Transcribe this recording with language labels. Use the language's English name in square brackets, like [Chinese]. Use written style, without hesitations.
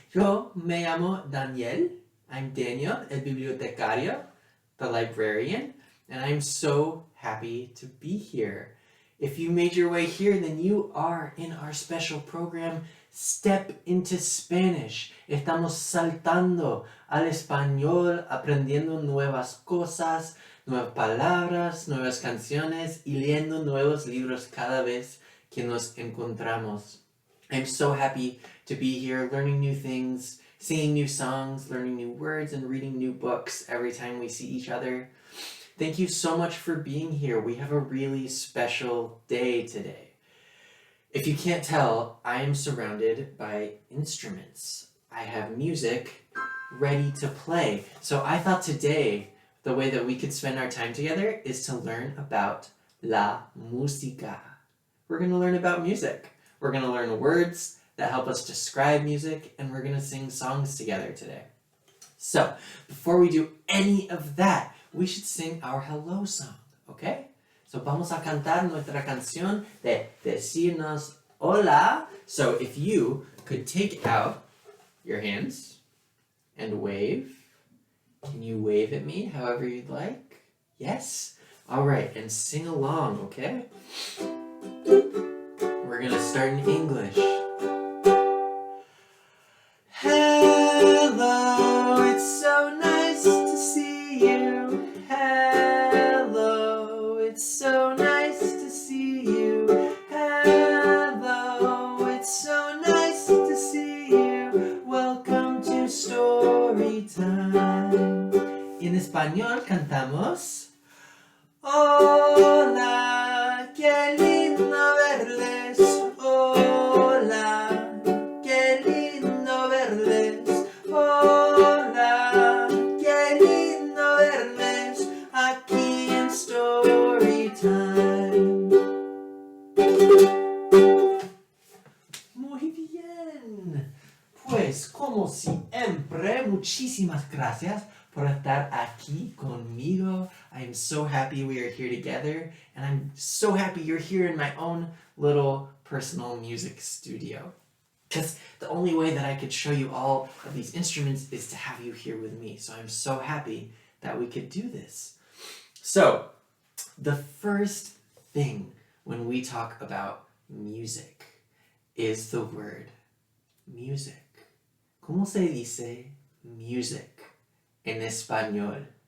[Spanish] Yo me llamo Daniel. [English] I'm Daniel, [Spanish] el bibliotecario, [English] the librarian, and I'm so happy to be here. If you made your way here, then you are in our special program, Step into Spanish. [Spanish] Estamos saltando al español, aprendiendo nuevas cosas, nuevas palabras, nuevas canciones y leyendo nuevos libros cada vez que nos encontramos. [English] I'm so happy to be here learning new things, singing new songs, learning new words, and reading new books every time we see each other. Thank you so much for being here. We have a really special day today. If you can't tell, I am surrounded by instruments. I have music ready to play. So I thought today, the way that we could spend our time together is to learn about la música. We're going to learn about music. We're going to learn words that help us describe music, and we're going to sing songs together today. So, before we do any of that, we should sing our hello song, okay? [Spanish] So, vamos a cantar nuestra canción de decirnos hola. [English] So, if you could take out your hands and wave. Can you wave at me however you'd like? Yes? All right, and sing along, okay? We're gonna start in English. Hello, it's so nice to see you. Hello, it's so nice to see you. Hello, it's so nice to see you. Welcome to story time. [Spanish] En español cantamos hola, qué lindo verles. Hola, qué lindo verles. Hola, qué lindo verles aquí en story time. Muy bien. Pues como siempre, muchísimas gracias por estar aquí conmigo. [English] I'm so happy we are here together, and I'm so happy you're here in my own little personal music studio. Because the only way that I could show you all of these instruments is to have you here with me. So I'm so happy that we could do this. So, the first thing when we talk about music is the word music. [Spanish] ¿Cómo se dice music en español?